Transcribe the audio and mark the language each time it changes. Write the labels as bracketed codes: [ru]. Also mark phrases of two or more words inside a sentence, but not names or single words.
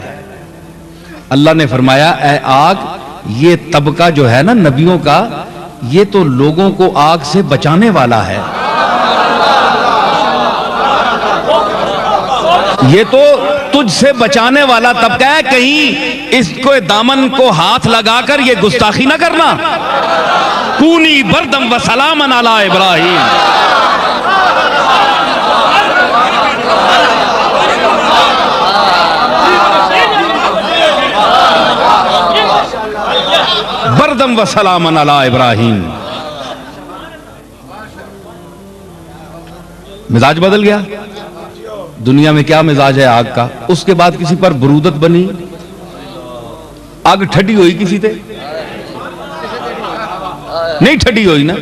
[ur] اللہ نے فرمایا اے آگ، یہ طبقہ جو ہے نا نبیوں کا، یہ تو لوگوں کو آگ سے بچانے والا ہے. یہ تو تجھ سے بچانے والا طبقہ ہے، کہیں اس کو دامن کو ہاتھ لگا کر یہ گستاخی نہ کرنا. [ar] کونی بردم و سلامن علی ابراہیم. بردم و سلامن علی ابراہیم. [ur] مزاج بدل گیا. دنیا میں کیا مزاج ہے آگ کا؟ اس کے بعد کسی پر برودت بنی؟ [pa] آگ ٹھڈی ہوئی کسی تے؟ نہیں ٹھڈی ہوئی نا.